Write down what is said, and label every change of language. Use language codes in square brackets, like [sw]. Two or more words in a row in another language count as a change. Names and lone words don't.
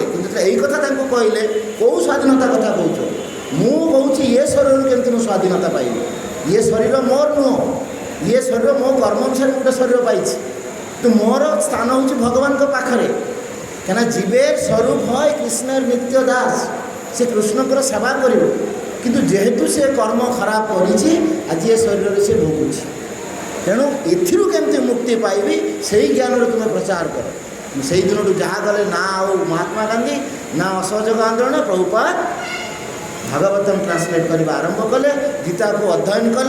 [or] କିନ୍ତୁ ଏଇ କଥା ତାଙ୍କୁ କହିଲେ, କେଉଁ ସ୍ୱାଧୀନତା କଥା କହୁଛ? ମୁଁ କହୁଛି ଇଏ ଶରୀରରୁ କେମିତି ମୁଁ ସ୍ୱାଧୀନତା ପାଇବି? ଇଏ ଶରୀର ମୋର ନୁହଁ, ଇଏ ଶରୀର ମୋ କର୍ମ ଅନୁସାରେ ଗୋଟେ ଶରୀର ପାଇଛି। କିନ୍ତୁ ମୋର ସ୍ଥାନ ହେଉଛି ଭଗବାନଙ୍କ ପାଖରେ। [bn] କାହିଁକିନା জীবের স্বরূপ হয় কৃষ্ণের নিত্য দাস। [or] ସେ କୃଷ୍ଣଙ୍କର ସେବା କରିବ। କିନ୍ତୁ ଯେହେତୁ ସେ କର୍ମ ଖରାପ କରିଛି, ଆଜି ଏ ଶରୀରରେ ସେ ଭୋଗୁଛି। ତେଣୁ ଏଥିରୁ କେମିତି ମୁକ୍ତି ପାଇବି, ସେଇ ଜ୍ଞାନରେ ତୁମେ ପ୍ରଚାର କର। ସେଇ ଦିନଠୁ ଯାହା ଗଲେ, ନା ଆଉ ମହାତ୍ମା ଗାନ୍ଧୀ, ନା ଅସହଯୋଗ ଆନ୍ଦୋଳନ, ପ୍ରଭୁପାଦ ଭାଗବତମ୍ ଟ୍ରାନ୍ସଲେଟ୍ କରିବା ଆରମ୍ଭ କଲେ, ଗୀତାକୁ ଅଧ୍ୟୟନ କଲେ।